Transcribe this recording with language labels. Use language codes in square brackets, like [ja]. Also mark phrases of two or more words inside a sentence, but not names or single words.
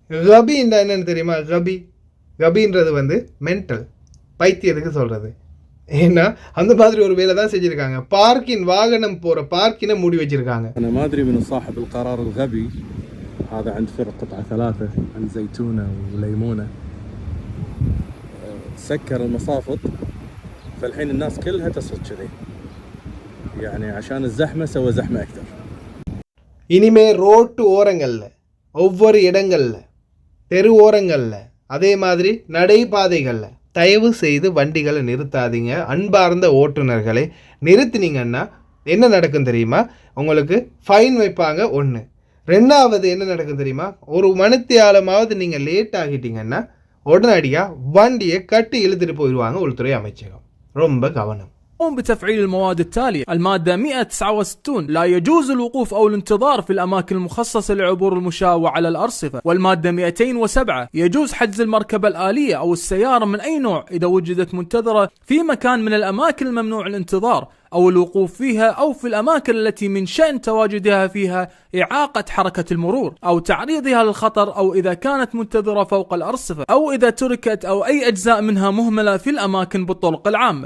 [ta] கபின்னா என்னன்னு தெரியுமா? கபின்றது வந்து மென்டல், பைத்தியத்துக்கு சொல்கிறது. ஏன்னா அந்த மாதிரி ஒரு வேலை தான் செஞ்சுருக்காங்க. பார்க்கின் வாகனம் போகிற பார்க்கினை மூடி வச்சுருக்காங்க. [ar] أنا ما أدري من صاحب القرار الغبي هذا. عند فرق قطعة 3 عند زيتونة وليمونة سكر المصافط، فالحين الناس كلها تصرف كذي يعني عشان الزحمة سوى زحمة أكثر. [ta] இனிமே ரோட்டு ஓரங்களில், ஒவ்வொரு இடங்களில், தெரு ஓரங்களில், அதே மாதிரி நடைபாதைகளில் தயவு செய்து வண்டிகளை நிறுத்தாதீங்க. அன்பார்ந்த ஓட்டுநர்களை நிறுத்தினீங்கன்னா என்ன நடக்கும் தெரியுமா? உங்களுக்கு ஃபைன் வைப்பாங்க. 1. 2வது என்ன நடக்கும் தெரியுமா? ஒரு மணித்தியாலமாவது நீங்கள் லேட் ஆகிட்டீங்கன்னா உடனடியாக வண்டியை கட்டி இழுத்துட்டு போயிடுவாங்க உள்துறை அமைச்சகம். ரொம்ப கவனம். [ar] قم بتفعيل المواد التالية. المادة 169 لا يجوز الوقوف أو الانتظار في الأماكن المخصصة لعبور المشاة وعلى الأرصفة. والمادة 207 يجوز حجز المركبة الآلية أو السيارة من أي نوع إذا وجدت منتظرة في مكان من الأماكن الممنوع الانتظار أو الوقوف فيها أو في الأماكن التي من شأن تواجدها فيها إعاقة حركة المرور أو تعريضها للخطر، أو إذا كانت منتظرة فوق الأرصفة، أو إذا تركت أو أي أجزاء منها مهملة في الأماكن بالطرق العامة.